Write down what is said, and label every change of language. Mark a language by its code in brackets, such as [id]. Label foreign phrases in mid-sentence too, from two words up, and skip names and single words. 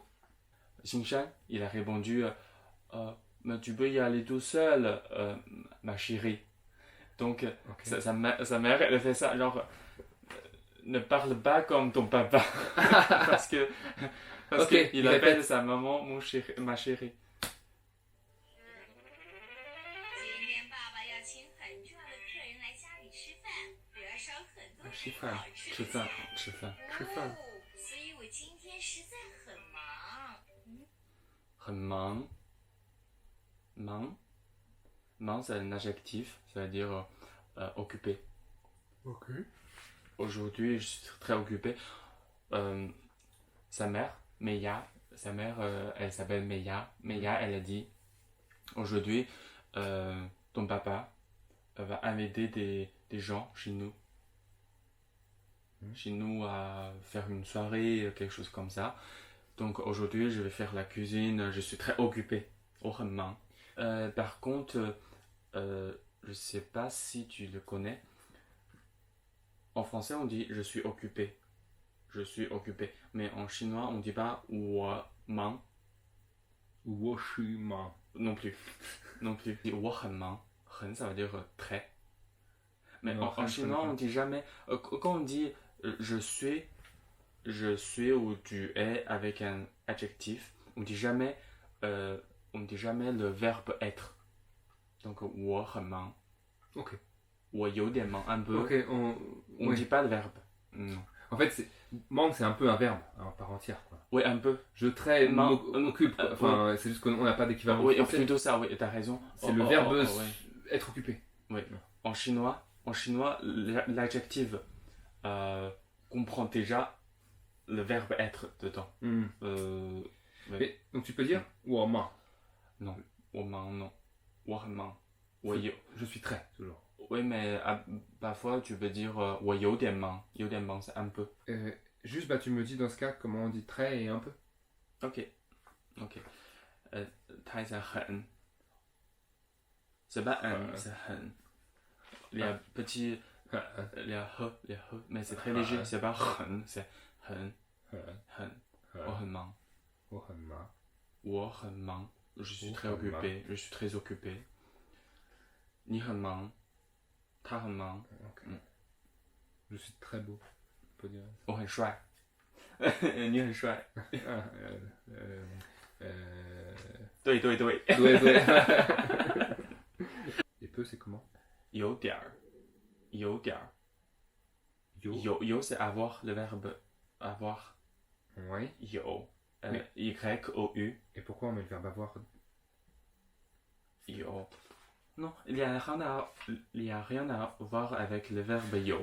[fr] Xingshan, il a répondu mais tu peux y aller tout seul, ma chérie. Donc, Ok. sa mère, elle fait ça, genre, ne parle pas comme ton papa. parce que Ok, qu'il il appelle répète. sa maman ma chérie. [zh] 今天爸爸要请很重要的客人来家里吃饭，我要烧很多吃饭好吃的吃饭菜。吃饭吃饭所以我今天实在很忙。很忙忙 [fr] c'est un adjectif, ça veut dire occupé. Ok. Aujourd'hui, je suis très occupé. sa mère, Meia, sa mère, elle s'appelle Meia. Meia, elle a dit, aujourd'hui, ton papa va inviter des gens chez nous à faire une soirée, quelque chose comme ça. Donc aujourd'hui, je vais faire la cuisine, je suis très occupé, au [zh] 很忙. [fr] Par contre, je sais pas si tu le connais. En français, on dit je suis occupé. Je suis occupé. Mais en chinois, on dit pas [zh] 我忙我是忙 [fr] non plus. Non plus. On dit [zh] 我很忙. [fr] 很 ça veut dire très. Mais Non, en chinois, on dit jamais. Quand on dit je suis ou tu es avec un adjectif, on dit jamais le verbe être. [zh] Donc 我很忙. [fr] Ok. [zh] 我有点忙 [fr] un peu. Ok, On oui. dit pas le verbe. Non. En fait, manque, c'est un peu un verbe en part entière. Quoi. Oui, un peu. Je traite, Man- m'occupe. Quoi. Enfin, c'est juste qu'on n'a pas d'équivalent Oui, français. plutôt ça, oui, t'as raison. C'est le verbe ouais. être occupé. En chinois, l'adjectif comprend déjà le verbe être dedans. Hmm. Ouais. Et, donc tu peux dire [zh] 我忙 Non, 我忙 non. 我很忙. [fr] Je suis très, toujours. Oui, mais parfois tu peux dire [zh] 我有点忙. 有点忙, [fr] c'est un peu. Juste, tu me dis dans ce cas comment on dit très et un peu. [zh] Ok. 它是很. [fr] C'est pas un, c'est 很. Il y a petit, il y a he, mais c'est très léger. C'est pas 很, c'est 很. [zh] 我很忙. 我很忙. 我很忙. [fr] Je suis très occupé. Je suis très occupé. [zh] 你很忙. 他很忙. [fr] Okay. Je suis très beau. On peut dire. [zh] 我很帅. 你很帅. 对。 [fr] 对。Et peu, c'est comment? [zh] 有点儿. [fr] 有 c'est avoir, le verbe avoir. Oui. [zh] 有. [fr] Oui. Y-O-U. Et pourquoi on met le verbe avoir? [zh] 有. [fr] Non, il y a rien à voir avec le verbe yo.